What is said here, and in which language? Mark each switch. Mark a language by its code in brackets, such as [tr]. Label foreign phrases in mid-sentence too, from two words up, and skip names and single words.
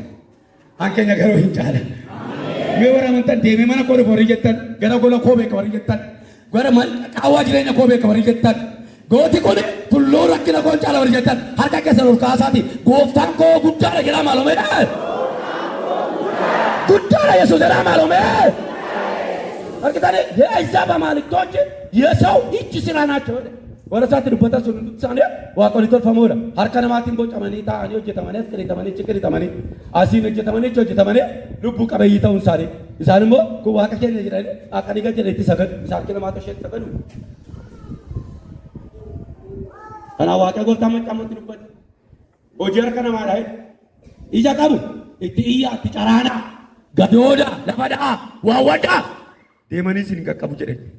[om] Hankeenya garuu hin caalan. Mee warra amantan deemee mana koo dhufu warri jettan, gara gola koo beeka warri jettan, gara qaawwaa jireenya koo beeka warri jettan, gooti kun tulluu rakkina koo caala warri jettan, harka keessan ol kaasaati gooftaan koo guddaadha jedhaa maalumee. Guddaadha Yesuus jedhaa maalumee. Arkitane [am] የአሕዛብ አማልክቶች የሰው እጅ ስራ ናቸው። ወረሳት ድበታ ሱንዱሳኔ ዋቆሊ ተልፈሞዳ [om] harka namaatiin bocamanii ta'anii hojjetamanii as qiritamanii achi qiritamanii asiin hojjetamanii achi hojjetamanii lubbuu qabeeyyii ta'uun isaanii isaan immoo kun waaqa keenya jedhanii akka dhiiga jedhetti sagadu isaan harka namaatu isheetti sagadu. Kanaaf waaqa gooftaan macaamotti dubbate hojii harka namaadha ija qabu itti iyyaa itti caraanaa gadoodaa lafadhaa waawwadhaa deemanii isin qaqqabu jedhe.